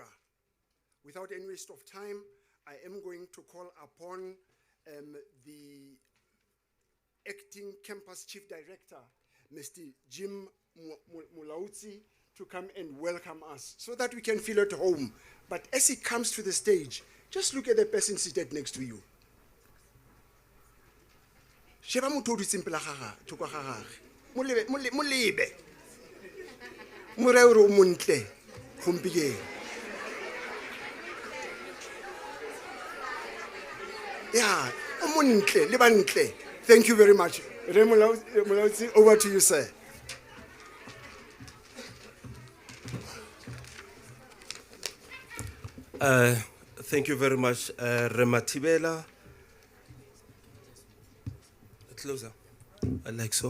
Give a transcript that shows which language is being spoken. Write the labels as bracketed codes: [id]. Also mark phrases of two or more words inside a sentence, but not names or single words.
[en] Without any waste of time, I am going to call upon the acting campus chief director, Mr. Jim Mulaudzi, to come and welcome us so that we can feel at home. But as he comes to the stage, just look at the person seated next to you. [tn] Sheba motho o dutse pela ga gagwe, thoko ga gagwe. Mo lebe. Mo re o montle gompieno. Yeah, o montle le bantle. [en] Thank you very much. Re Mulaudzi, over to you, sir. Thank you very much, Rematibela. Closer, like so.